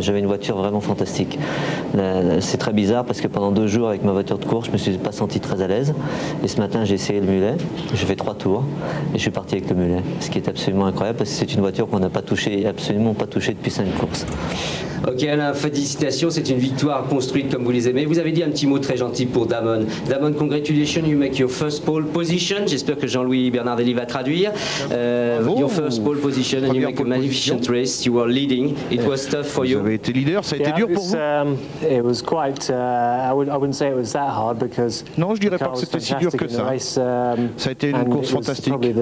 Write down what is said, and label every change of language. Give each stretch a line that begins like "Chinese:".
French: J'avais une voiture vraiment fantastique. C'est très bizarre parce que pendant 2 jours avec ma voiture de course, je me suis pas senti très à l'aise. Et ce matin, j'ai essayé le mulet. J'ai fait 3 tours et je suis parti avec le mulet. Ce qui est absolument incroyable parce que c'est une voiture qu'on n'a pas touchée, absolument pas touchée depuis 5 courses. Ok Alain, félicitations, c'est une victoire construite comme vous les aimez. Vous avez dit un petit mot très gentil pour Damon.
English: Damon, congratulations, you make your first pole position.
French: J'espère que Jean-Louis Bernardelli va traduire.
English: Your first pole position and you make a magnificent race. You were leading. It was tough for you.
French: Vous avez été leader, ça a été dur pour vous?
English: It was quite. I wouldn't say it was that hard because.
French: Non, je dirais pas que c'était si dur que ça. Ça a été une course fantastique.